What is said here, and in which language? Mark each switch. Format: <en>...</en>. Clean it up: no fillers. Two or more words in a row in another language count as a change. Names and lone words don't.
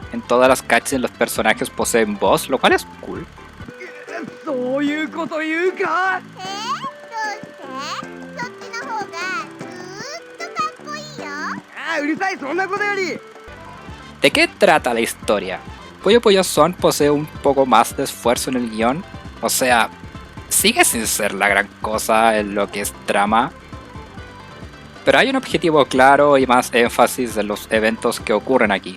<es>En todas las cutscenes los personajes poseen voz, lo cual es cool.</es> <ja>そういうこと言うか。どうしてそっちの方がずーっとかっこいいよ。ああ、うるさい、そんなことより。</ja> <es>¿De qué trata la historia? Puyo Puyo Sun posee un poco más de esfuerzo en el guión, o sea, sigue sin ser la gran cosa en lo que es trama, pero hay un objetivo claro y más énfasis en los eventos que ocurren aquí.</es>